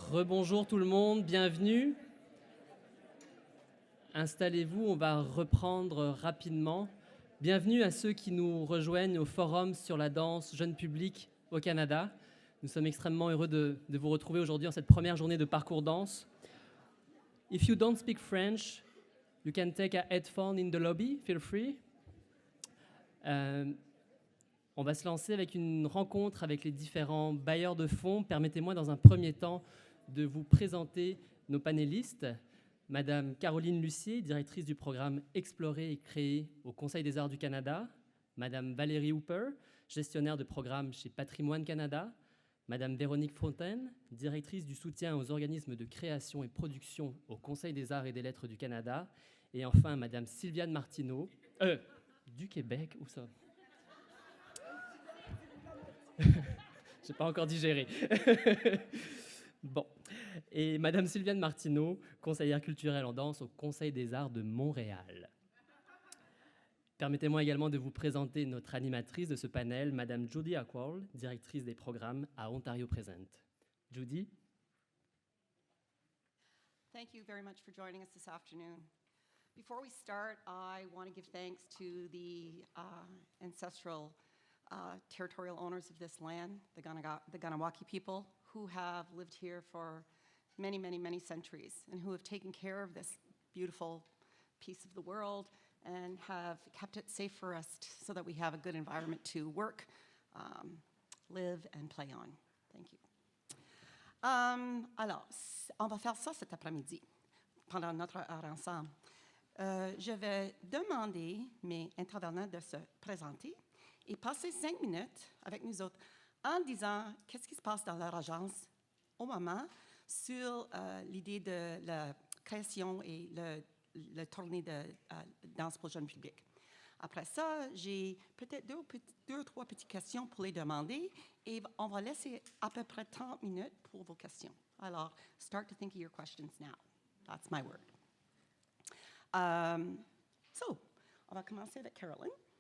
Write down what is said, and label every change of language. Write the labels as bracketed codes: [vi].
[fr] Rebonjour tout le monde, bienvenue. Installez-vous, on va reprendre rapidement. Bienvenue à ceux qui nous rejoignent au Forum sur la danse jeune public au Canada. Nous sommes extrêmement heureux de vous retrouver aujourd'hui en cette première journée de parcours danse. [en] If you don't speak French, you can take a headphone in the lobby, feel free. [fr] On va se lancer avec une rencontre avec les différents bailleurs de fonds. Permettez-moi dans un premier temps de vous présenter nos panélistes. Madame Caroline Lucier, directrice du programme Explorer et créer au Conseil des arts du Canada. Madame Valérie Hooper, gestionnaire de programme chez Patrimoine Canada. Madame Véronique Fontaine, directrice du soutien aux organismes de création et production au Conseil des arts et des lettres du Canada. Et enfin, Madame Sylviane Martineau, du Québec, où ça? J'ai pas encore digéré. Bon. Et Madame Sylviane Martineau, conseillère culturelle en danse au Conseil des arts de Montréal. Permettez-moi également de vous présenter notre animatrice de ce panel, Madame Judy Ackwall, directrice des programmes à Ontario Present. Judy? [en] Thank you very much for joining us this afternoon. Before we start, I want to give thanks to the ancestral territorial owners of this land, the Ganawaki people, who have lived here for many, many, many centuries and who have taken care of this beautiful piece of the world and have kept it safe for us so that we have a good environment to work, live, and play on. Thank you. [fr] Alors, on va faire ça cet après-midi, pendant notre heure ensemble. Je vais demander mes intervenants de se présenter et passer 5 minutes avec nous autres en disant qu'est-ce qui se passe dans leur agence au moment sur l'idée de la création et le tournée de danse pour le jeune public. Après ça, j'ai peut-être deux ou trois petites questions pour les demander et on va laisser à peu près 30 minutes pour vos questions. [en] Alors, start to think of your questions now. That's my word. [fr] So, on va commencer avec Caroline.